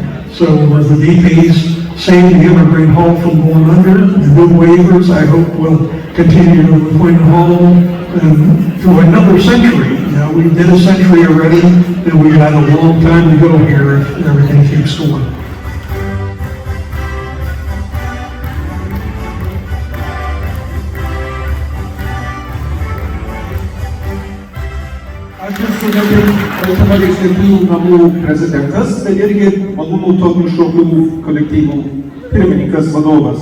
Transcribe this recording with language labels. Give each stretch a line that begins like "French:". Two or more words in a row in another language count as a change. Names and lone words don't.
English: So the DPs saved the Evergreen Hall from going under. The new waivers, I hope, will continue to Lithuanian Hall to another century. You know, we did a century already, and we got a long time to go here if everything keeps going.
Lithuanian: Aš esu ne tik Lietuvos Lietuvių namų prezidentas, bet irgi malūnų tautinių šokių kolektyvų pirmininkas, vadovas.